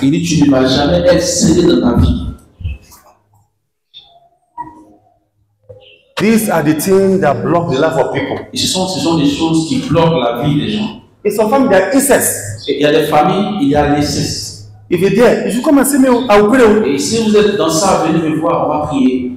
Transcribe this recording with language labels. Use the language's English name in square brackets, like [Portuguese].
[French] Il dit, tu ne vas jamais exceller dans ta vie. [English] These are the things that block the life of people. [French] Et ce sont des choses qui bloquent la vie des gens. [English] In some families, there are incest. [French] Et il y a des familles, il y a l'inceste. [English] If you're there, you should come and see me. I will pray. [French] Et si vous êtes dans ça, venez me voir, on va prier.